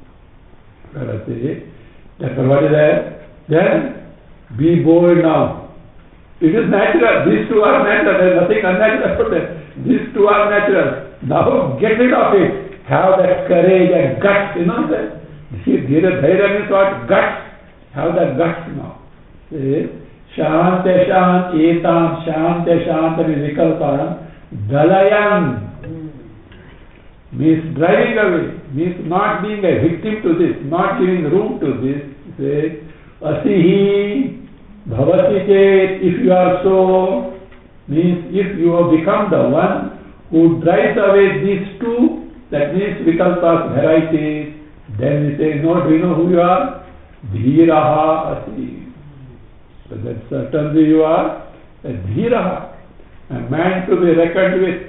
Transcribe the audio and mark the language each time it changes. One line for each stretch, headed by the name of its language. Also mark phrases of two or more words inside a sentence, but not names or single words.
English: Therefore what is that? Then be bold now. It is natural. These two are natural. There is nothing unnatural about them. These two are natural. Now get rid of it. Have that courage and guts, you know that. Dhira means what? Guts. Have that guts now. See?
Sanskrit: शान्त, एतम्, शान्त, विकल्पम्, दलयन्.
English: Means driving away, means not being a victim to this, not giving room to this. Say,
Sanskrit: असिहि भवति चेत्,
English: if you are so, means if you have become the one who drives away these two, that means vikalpas, varieties, then we say, no, do you know who you are?
Sanskrit: धीरः असि.
English: So that certainly you are a dhiraha, a man to be reckoned with.